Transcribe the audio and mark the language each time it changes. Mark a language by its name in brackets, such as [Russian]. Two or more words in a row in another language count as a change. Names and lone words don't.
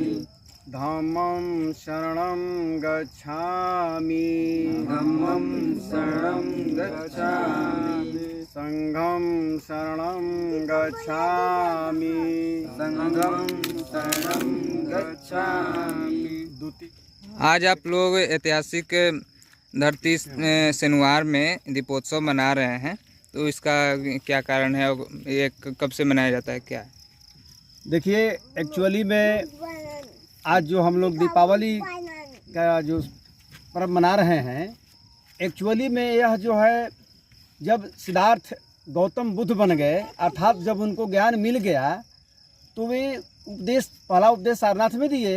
[Pali] धम्मं शरणं गच्छामि धम्मं शरणं गच्छामि संघं शरणं गच्छामि संघं शरणं गच्छामि। [Hindi] आज आप लोग ऐतिहासिक धरती सेनुआर में दीपोत्सव मना रहे हैं, तो इसका क्या कारण है और ये कब से मनाया जाता है, क्या है? देखिए, एक्चुअली में आज जो हम लोग दीपावली का जो पर्व मना रहे हैं, एक्चुअली में यह जो है जब सिद्धार्थ गौतम बुद्ध बन गए, अर्थात जब उनको ज्ञान मिल गया तो वे पहला उपदेश सारनाथ में दिए।